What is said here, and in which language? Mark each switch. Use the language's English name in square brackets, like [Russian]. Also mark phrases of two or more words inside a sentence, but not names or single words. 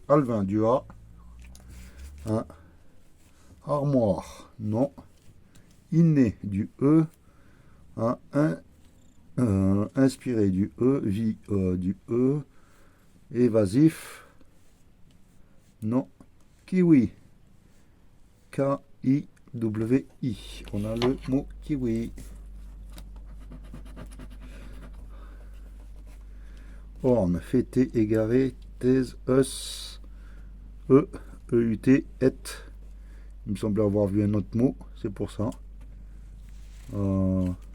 [French] Alvin du A. Un. Armoire. Non. Inné du E. Un. Inspiré du E. Vie du E. Évasif. Non. Kiwi. K-I-W-I. On a le mot kiwi. Orne, fêté, égaré, thèse, us, E, E-U-T, et. Il me semble avoir vu un autre mot, c'est pour ça. Non.